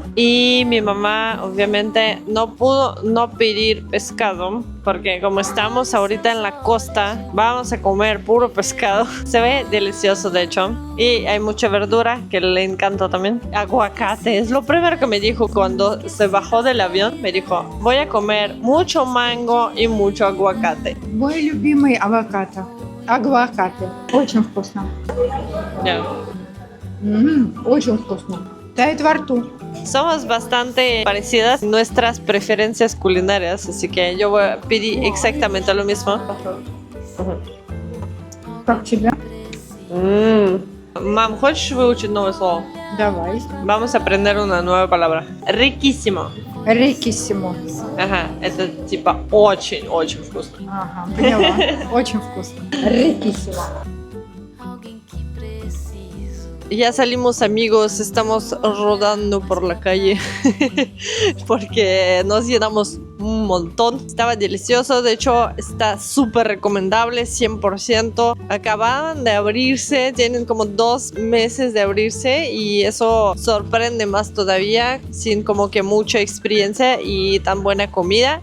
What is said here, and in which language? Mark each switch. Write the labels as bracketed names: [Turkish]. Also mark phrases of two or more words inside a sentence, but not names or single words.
[Spanish] Y mi mamá, obviamente, no pudo no pedir pescado, porque como estamos ahorita en la costa, vamos a comer puro pescado. Se ve delicioso, de hecho. Y hay mucha verdura que le encanta también. Aguacate, es lo primero que me dijo cuando se bajó del avión. Me dijo, voy a comer mucho mango y mucho aguacate. [Russian] Мой любимый авокадо. Агуакате. Очень вкусно. [Spanish] Ya. [Russian] Очень вкусно. Тает во рту. [Spanish] Somos bastante parecidas en nuestras preferencias culinarias, así que yo voy a pedir exactamente lo mismo. [Russian] Как тебе? Мам, хочешь выучить новое слово? Давай. [Spanish] Vamos a aprender una nueva palabra. Riquísimo. [Russian] Рикиссимо. [Spanish] Ajá, [Russian] это типа очень-очень вкусно. Ага, поняла. Очень вкусно. Рикиссимо. [Portuguese] Alguém que preciso. [Spanish] Ya salimos, amigos, estamos rodando por la calle porque nos llenamos un montón. Estaba delicioso, de hecho está súper recomendable, 100%. Acababan de abrirse, tienen como 2 meses de abrirse y eso sorprende más todavía, sin como que mucha experiencia y tan buena comida.